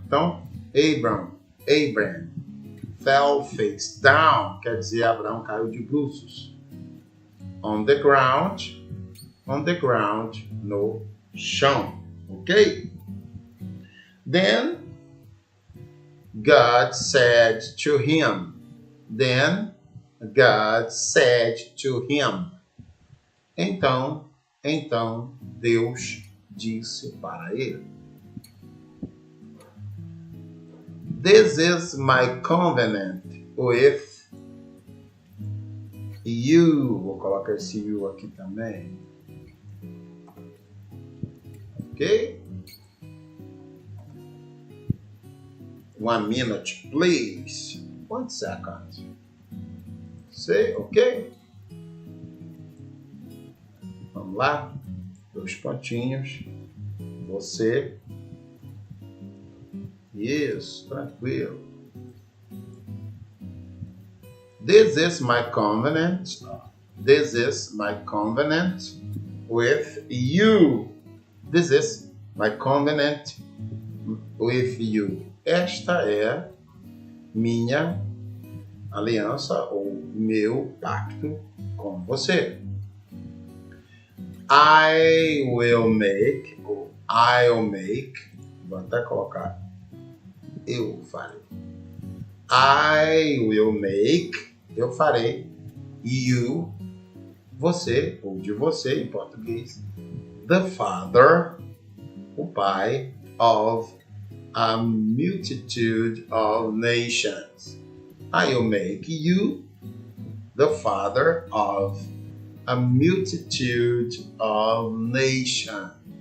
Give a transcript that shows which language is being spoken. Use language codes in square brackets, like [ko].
[pt] Então, [en] Abraham fell face down. [pt] Quer dizer, Abraão caiu de bruços. [en] On the ground. On the ground. [pt] No chão. [en] Ok? Then, God said to him. Then, God said to him. [pt] Então, Deus disse para ele. [en] This is my covenant with you. [pt] Vou colocar esse you aqui também. Ok? [en] 1 minute, please. 1 second. Say, ok? [pt] Vamos lá. 2 pontinhos. Você. Isso, tranquilo. [en] This is my covenant. This is my covenant with you. This is my covenant with you. [pt] Esta é minha aliança ou meu pacto com você. [en] I'll make, [pt] vou até colocar, eu farei. [en] I will make, [pt] eu farei, [en] you, [pt] você, ou de você em português, [en] the father, [pt] o pai, [en] of a multitude of nations. I will make you the father of a multitude of nations.